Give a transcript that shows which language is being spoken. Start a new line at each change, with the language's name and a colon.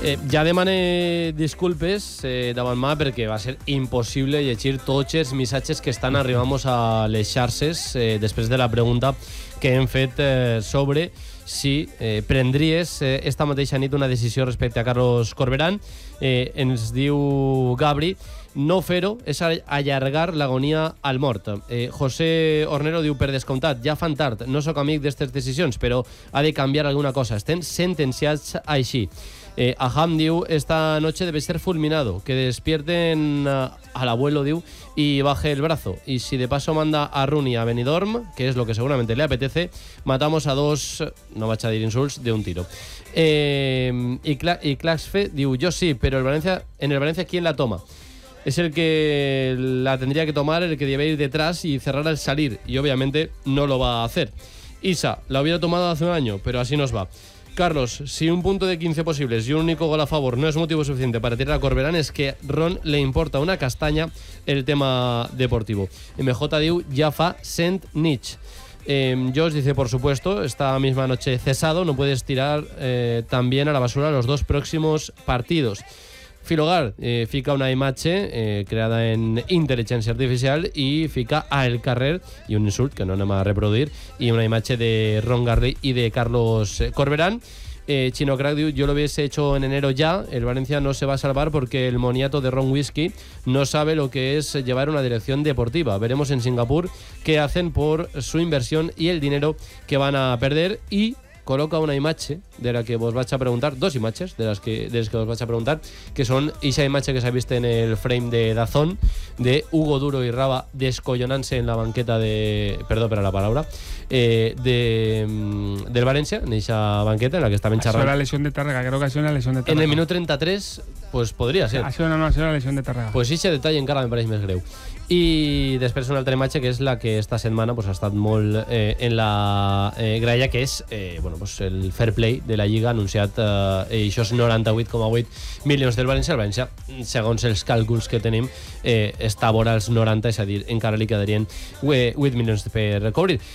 Catalan: Ja demane disculpes davant mà perquè va ser impossible llegir tots els missatges que estan arribant a les xarxes després de la pregunta que hem fet sobre si prendries esta mateixa nit una decisió respecte a Carlos Corberán. Ens diu Gabri: no fer-ho és allargar l'agonia al mort. José Hornero diu: per descomptat, ja fan tard, no sóc amic d'aquestes decisions, però ha de canviar alguna cosa, estem sentenciats així.
Spanish: Aham diu: esta noche debe ser fulminado, que despierten al abuelo, diu, y baje el brazo. Y si de paso manda a Rooney a Benidorm, que es lo que seguramente le apetece, matamos a dos,
Catalan: no vaig a dir insults,
Spanish: de un tiro. Y Claxfe diu: yo sí, pero el Valencia, en el Valencia, ¿quién la toma? Es el que la tendría que tomar, el que debe ir detrás y cerrar al salir, y obviamente no lo va a hacer. Isa: la hubiera tomado hace un año, pero así nos va. Carlos: si un punto de 15 posibles y un único gol a favor no es motivo suficiente para tirar a Corberán, es que Ron le importa una castaña el tema deportivo. MJ diu:
Catalan: ya fa sent nit.
Spanish: Josh dice: por supuesto, esta misma noche cesado, no puedes tirar también a la basura los dos próximos partidos.
Catalan: Filogar fica una imatge creada en intel·ligència artificial i fica a El Carrer, i un insult que no anem a reproduir, i una imatge de Ron Garley i de Carlos Corberán.
Spanish: Chino Crack diu: yo lo hubiese hecho en enero ya, el Valencia no se va a salvar porque el moniato de Ron Whisky no sabe lo que es llevar una dirección deportiva. Veremos en Singapur qué hacen por su inversión y el dinero que van a perder. Y coloca
Catalan: una imatge de la que vos vaig a preguntar, dos imatges de les que vos vaig a preguntar, que són esa imatge que s'ha vist en el frame de Dazón, de Hugo Duro i Raba descollonant-se en la banqueta de... Perdó per la paraula. Del València, en esa banqueta en la que estaven xerrant. Això era la lesión de Tàrrega,
Spanish: creo que
Catalan: això era la lesión de Tàrrega. En el minut 33, pues podria ser. Això era la lesión de Tàrrega.
Spanish: Pues ese
Catalan: detall encara me pareix més greu. I després una altra imatge, que és la que esta setmana pues, ha estat molt en la graella, que és bueno, pues, el fair play de la Lliga anunciat, això és 98,8 milions del València. El València, segons els càlculs que tenim, està vora els 90, és a dir, encara li quedarien 8 milions per cobrir.